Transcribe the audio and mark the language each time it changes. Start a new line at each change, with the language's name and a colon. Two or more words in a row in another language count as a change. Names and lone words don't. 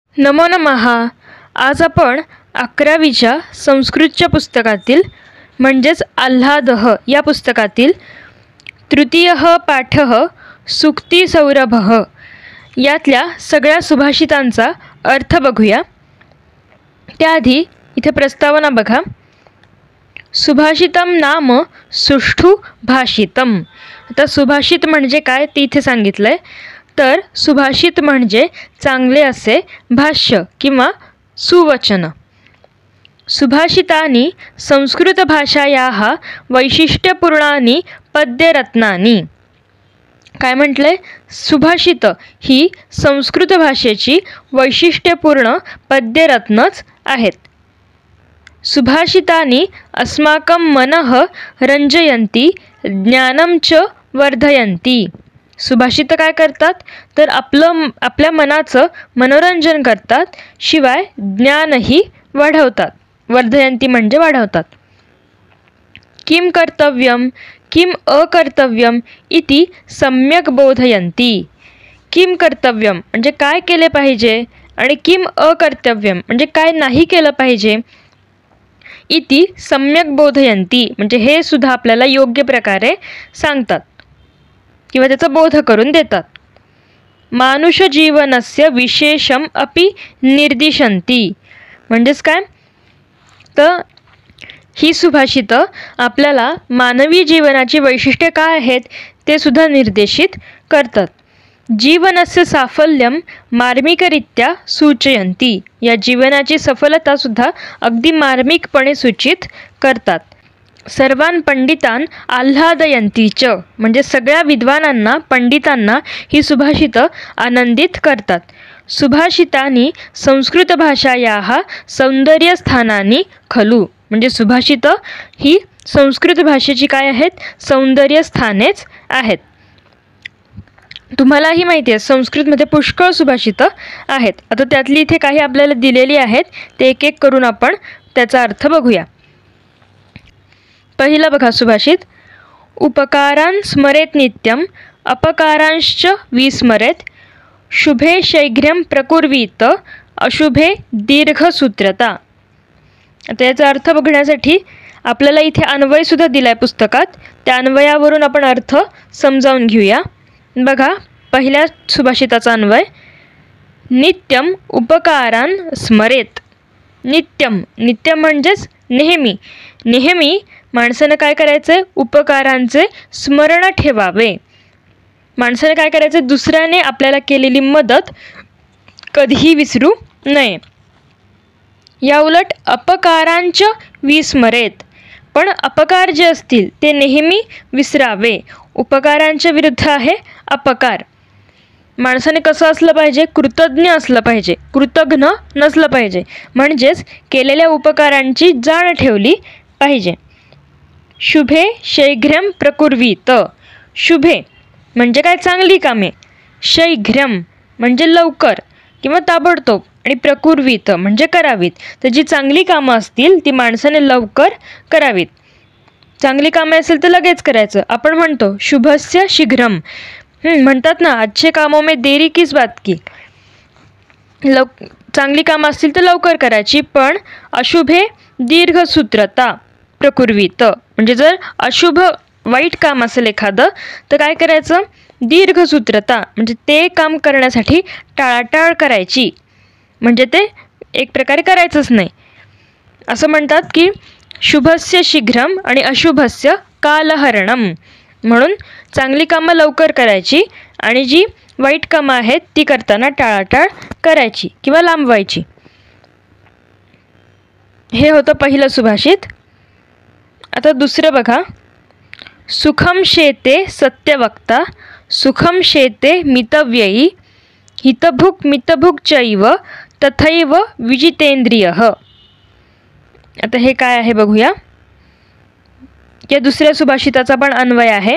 Sanskrit: नमो नमः.
Marathi: आज आपण 11वीच्या संस्कृतच्या पुस्तकातील म्हणजेच आल्हादः या पुस्तकातील तृतीयः पाठः सूक्तिसौरभः यातल्या सगळ्या सुभाषितांचा अर्थ बघूया. त्याआधी इथे प्रस्तावना बघा.
Sanskrit: सुभाषितम नाम सुष्ठु भाषितम.
Marathi: आता सुभाषित म्हणजे काय ते इथे सांगितलं आहे. तर सुभाषित म्हणजे चांगले असे भाष्य किंवा सुवचन.
Sanskrit: सुभाषितानि संस्कृतभाषायाः वैशिष्ट्यपूर्णानि पद्यरत्नानि.
Marathi: काय म्हटलंय? सुभाषित ही संस्कृत भाषेची वैशिष्ट्यपूर्ण पद्यरत्नच आहेत.
Sanskrit: सुभाषितानि अस्माकं मनः रंजयन्ति ज्ञानं च वर्धयन्ति.
Marathi: सुभाषित काय करतात? तर आपल्या मनाचं मनोरंजन करतात, शिवाय ज्ञानही वाढवतात. वर्धयन्ति म्हणजे वाढवतात.
Sanskrit: किं कर्तव्यम किं अकर्तव्यम इति सम्यक बोधयन्ति. किं कर्तव्यम
Marathi: म्हणजे काय केले पाहिजे आणि
Sanskrit: किं अकर्तव्यम
Marathi: म्हणजे काय नाही केलं पाहिजे.
Sanskrit: इति सम्यक बोधयन्ति
Marathi: म्हणजे हे सुद्धा आपल्याला योग्य प्रकारे सांगतात किंवा त्याचा बोध करून देतात.
Sanskrit: मानुष जीवनस्य विशेषम अपि निर्दिशन्ति.
Marathi: म्हणजेच काय? तर ही सुभाषित आपल्याला मानवी जीवनाची वैशिष्ट्ये काय आहेत ते सुद्धा निर्देशित करतात.
Sanskrit: जीवनस्य साफल्यम मार्मिकरित्या सूचयन्ति.
Marathi: या जीवनाची सफलता सुद्धा अगदी मार्मिकपणे सूचित करतात.
Sanskrit: सर्वान पंडितान आल्हादयन्ति च
Marathi: म्हणजे सगळ्या विद्वानांना पंडितांना ही सुभाषित आनंदित करतात.
Sanskrit: सुभाषितानि संस्कृत भाषायाः सौंदर्यस्थानानि खलु.
Marathi: म्हणजे सुभाषित ही संस्कृत भाषेची काय आहेत? सौंदर्यस्थानेच आहेत. तुम्हालाही माहिती आहे संस्कृतमध्ये पुष्कळ सुभाषित आहेत. आता त्यातली इथे काही आपल्याला दिलेली आहेत, ते एक एक करून आपण त्याचा अर्थ बघूया. पहिला बघा सुभाषित.
Sanskrit: उपकारान् स्मरेत नित्यम अपकारांश्च विस्मरेत. शुभे शीघ्रं प्रकुर्वीत अशुभे दीर्घसूत्रता.
Marathi: आता याचा अर्थ बघण्यासाठी आपल्याला इथे अन्वयसुद्धा दिला आहे पुस्तकात. त्या अन्वयावरून आपण अर्थ समजावून घेऊया. बघा पहिल्या सुभाषिताचा अन्वय.
Sanskrit: नित्यम उपकारान स्मरेत. नित्यम नित्यम
Marathi: म्हणजेच नेहमी. नेहमी माणसानं काय करायचं आहे? उपकारांचे स्मरण ठेवावे. माणसाने काय करायचं? दुसऱ्याने आपल्याला केलेली मदत कधीही विसरू नये. या उलट
Sanskrit: अपकारांच विस्मरेत.
Marathi: पण अपकार जे असतील ते नेहमी विसरावे. उपकारांच्या विरुद्ध आहे अपकार. माणसाने कसं असलं पाहिजे? कृतज्ञ असलं पाहिजे, कृतघ्न नसलं पाहिजे. म्हणजेच केलेल्या उपकारांची जाण ठेवली पाहिजे.
Sanskrit: शुभे शीघ्रं प्रकुर्वीत.
Marathi: शुभे म्हणजे काय? चांगली कामे. शीघ्रं म्हणजे लवकर किंवा ताबडतोब. आणि प्रकुर्वीत म्हणजे करावीत. तर जी चांगली कामं असतील ती माणसाने लवकर करावीत. चांगली कामे असेल तर लगेच करायचं. आपण म्हणतो
Sanskrit: शुभस्य शीघ्रम.
Marathi: म्हणतात ना,
Hindi: अच्छे कामों में देरी किस बात की.
Marathi: चांगली कामं असतील तर लवकर करायची. पण
Sanskrit: अशुभे दीर्घसूत्रता प्रकुर्वीत
Marathi: म्हणजे जर अशुभ वाईट काम असेल एखादं तर काय करायचं? दीर्घसूत्रता म्हणजे ते काम करण्यासाठी टाळाटाळ करायची. म्हणजे ते एक प्रकारे करायचंच नाही. असं म्हणतात की
Sanskrit: शुभस्य शीघ्रम
Marathi: आणि
Sanskrit: अशुभस्य कालहरणम.
Marathi: म्हणून चांगली कामं लवकर करायची आणि जी वाईट कामं आहेत ती करताना टाळाटाळ करायची किंवा लांबवायची. हे होतं पहिलं सुभाषित. आता दुसरं बघा.
Sanskrit: सुखम शेते सत्यवक्ता सुखम शेते मितव्ययी हितभुक मितभुक चैव तथैव विजितेंद्रियः.
Marathi: आता हे काय आहे बघूया. या दुसऱ्या सुभाषिताचा पण अन्वय आहे.